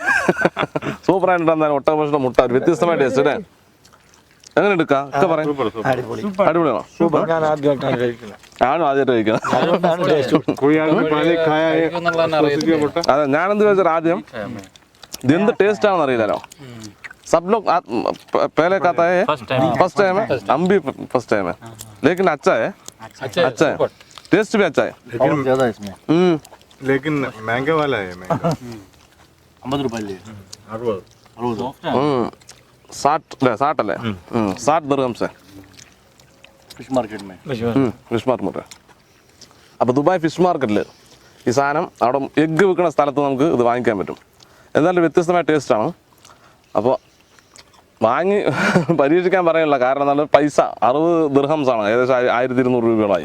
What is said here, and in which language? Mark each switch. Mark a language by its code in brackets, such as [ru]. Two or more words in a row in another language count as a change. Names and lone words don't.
[ml] സൂപ്പറായിട്ട് എന്തായാലും ഒട്ടകപ്പക്ഷിയുടെ മുട്ട ഒരു വ്യത്യസ്തമായ ടേസ്റ്റ് അല്ലേ. എങ്ങനെ എടുക്കാം ഒക്കെ പറയാം. അടിപൊളിയാണോ? ഞാനും ആദ്യമായിട്ട് കഴിക്കണം. അതെ, ഞാനെന്ത് ചോദിച്ചാൽ ആദ്യം ഇതെന്ത് ടേസ്റ്റ് ആണെന്ന് അറിയില്ലല്ലോ. [hi] सब लोग पहले खाता है, [en] first time [hi] है, हम भी [en] first time [hi] है, लेकिन अच्छा है, अच्छा है, टेस्ट भी अच्छा है, लेकिन ज्यादा इसमें, लेकिन महंगे वाला है, महंगा 50 रुपए लिए 60 अല്ലേ 60 दिरहम से [ml] ഫിഷ് മാർക്കറ്റ് ഫിഷ് മാർക്കറ്റ്. അപ്പോൾ ദുബായ് ഫിഷ് മാർക്കറ്റിൽ ഈ സാധനം അവിടെ എഗ്ഗ് വിൽക്കുന്ന സ്ഥലത്ത് നമുക്ക് ഇത് വാങ്ങിക്കാൻ പറ്റും. എന്നാലും വ്യത്യസ്തമായ ടേസ്റ്റാണ്. അപ്പോൾ വാങ്ങി പരീക്ഷിക്കാൻ പറയാനുള്ള കാരണം നല്ല പൈസ 60 ദിർഹംസാണ്, ഏകദേശം 1200 രൂപയോളായി.